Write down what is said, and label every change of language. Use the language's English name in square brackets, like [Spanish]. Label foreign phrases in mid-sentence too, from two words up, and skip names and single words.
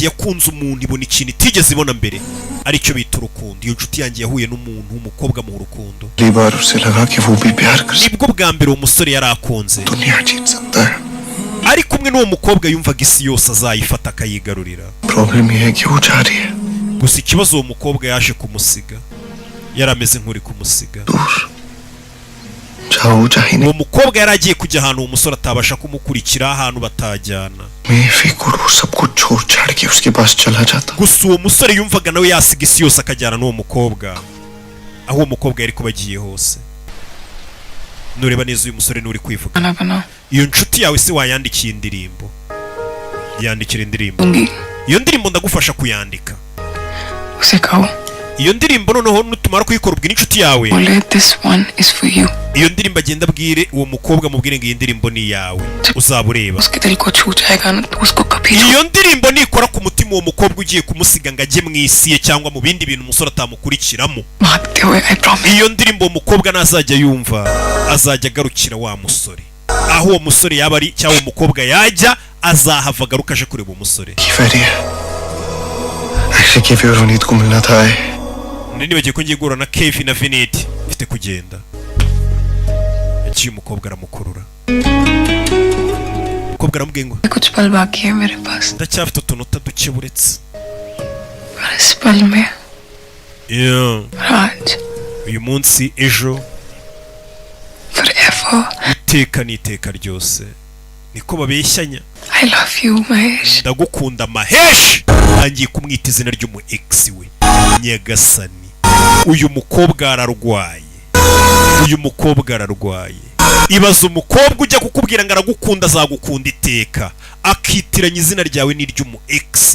[Kinyarwanda] yakunze umuntu ibona ikintu itigeze ibona mbere aricyo bita urukundo iyo nshuti yanjye yahuye n'umuntu w'umukobwa mu rukundo nibwo bwa mbere uwo musore yari akunze ari kumwe n'uwo mukobwa yumvaga isi yose azayifata akayigarurira gusa ikibazo uwo mukobwa yaje kumusiga yari ameze nk'uri kumusiga [Hindi] जहाँ वो चाहे नहीं [Kinyarwanda] uwo mukobwa yari agiye kujya ahantu uwo musore atabasha kumukurikira ahantu batajyana [Hindi] मैं फिकुर वो सब कुछ छोड़ छाड़ के उसके पास चला जाता [Kinyarwanda] gusa uwo musore yumvaga nawe yasiga isi yose akajyana n'uwo mukobwa aho uwo mukobwa yari kuba agiye hose nureba neza uyu musore n'uri kwivuga [Hindi] खाना बनाओ [Kinyarwanda] iyo nshuti yawe se wayandikiye indirimbo yandikira indirimbo [Hindi] दूंगी [Kinyarwanda] iyo ndirimbo ndagufasha kuyandika [Hindi] उसे कहो [Kinyarwanda] iyo ndirimbo noneho nutumara kuyikora ubwira inshuti yawe [English] बोले this one is for you [Kinyarwanda] iyo ndirimbo agenda abwire uwo mukobwa mubwire ngo iyi ndirimbo ni iyawe uzaba ureba [Hindi] उसके दिल को छू जाएगा ना तो उसको कभी [Kinyarwanda] iyo ndirimbo nikora ku mutima uwo mukobwa ugiye kumusiga ngo ajye mu isi ye cyangwa mu bindi bintu umusore atamukurikiramo [Hindi] भागते हुए [English] I promise [Kinyarwanda] iyo ndirimbo uwo mukobwa nazajya yumva azajya agarukira wa musore aho uwo musore yaba ari cyangwa uwo mukobwa yajya azahava agaruka aje kureba uwo musore [Hindi] एक्चुअली केफी और विनीत को मिलना था [Kinyarwanda] nibagiye ko ngiye guhura na Kevi na Vineti mfite kugenda yagiye umukobwa aramukurura umukobwa aramubwiye ngo [Hindi] कुछ पल बाकी है मेरे पास [Kinyarwanda] ndacyafite utunota duke buretse [Hindi] और इस पल में आज [Kinyarwanda] uyu munsi ejo [English] forever [Kinyarwanda] iteka n'iteka ryose niko babeshyanya [English] I love you Mahesh [Kinyarwanda] ndagukunda Mahesh angiye kumwita izina ry'umu ex we Nyagasani uyu mukobwa ararwaye uyu mukobwa ararwaye ibaza umukobwa ujya kukubwira ngo aragukunda azagukunda iteka akitiranya izina ryawe n'iry'umu ex